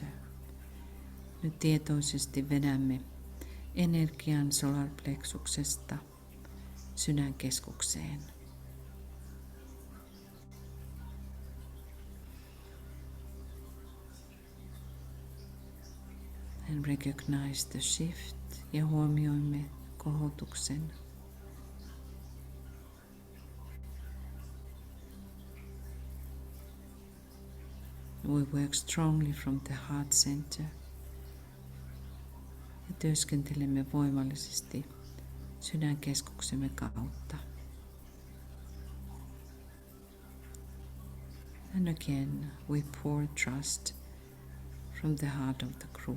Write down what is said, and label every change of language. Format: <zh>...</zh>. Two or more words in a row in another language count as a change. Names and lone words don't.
<fi>Nyt tietoisesti vedämme energian</fi> <en>solar plexuksesta</en> <fi>sydänkeskukseen.</fi> <en>And recognize the shift</en> <fi>ja huomioimme kohotuksen.</fi> <en>We work strongly from the heart center</en> <fi>ja työskentelemme voimallisesti sydänkeskuksemme kautta.</fi> <en>And again we pour trust from the heart of the group.</en>